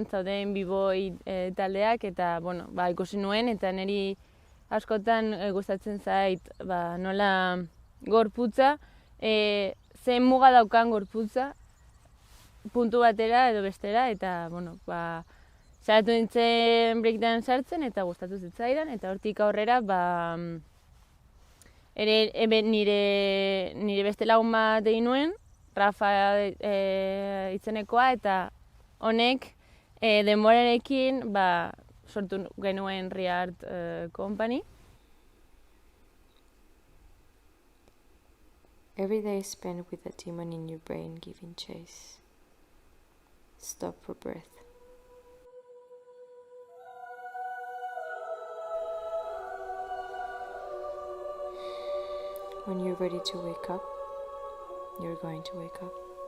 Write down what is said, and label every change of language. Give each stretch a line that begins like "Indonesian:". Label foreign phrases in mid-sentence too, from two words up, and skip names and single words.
Basque: zauden b-boy taldeak, eta ikusi nuen, eta niri askotan gustatzen zait nola gorputza, zen muga daukan gorputza, puntu batera edo bestera, eta sartu nintzen breakdance sartzen eta gustatu zitzaidan, eta hortik aurrera nire beste lagun bat egin nuen, Rafa itzenekoa, eta honek denborarekin sortu genuen Riart Company.
English: Every day spent with a demon in your brain giving chase. Stop for breath. When you're ready to wake up, you're going to wake up.